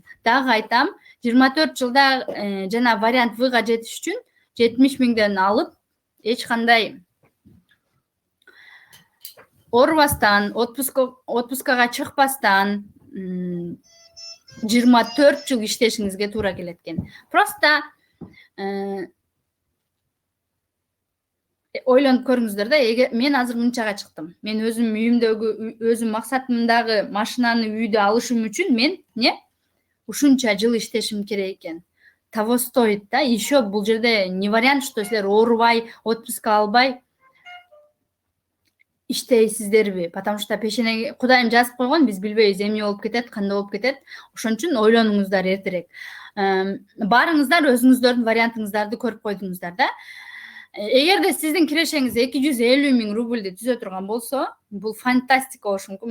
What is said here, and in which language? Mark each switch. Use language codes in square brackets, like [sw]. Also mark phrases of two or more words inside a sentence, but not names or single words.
[ky] Дагы айтам, 24 жылда жана вариант Вга жетиш үчүн 70.000ден алып, эч кандай оорубастан, отпускага чыкпастан 24 жыл иштешиңизге туура келет экен. Просто ойлонуп көрүңүздөр да, мен азыр мынчага чыктым. Мен өзүм үйүмдөгү, өзүм максатымдагы машинаны, үйдү алышым үчүн мен ушунча жыл иштешим керек экен. [ru] Того стоит, да? Еще [ky] бул жерде [ru] не вариант, что [ky] силер оорубай, отпуска албай иштейсиздерби, [ru] потому что [ky] пешенеге Кудайым жазып койгон, биз билбейбиз эмне болуп кетет, кандай болуп кетет. Ошон үчүн ойлонуңуздар эртерээк. Барыңыздар, өзүңүздөрдүн вариантыңыздарды көрүп койдуңуздар да. Эгерде сиздин кирешеңиз 250.000 рубльди түзө турган болсо, бул фантастика болушу мүмкүн.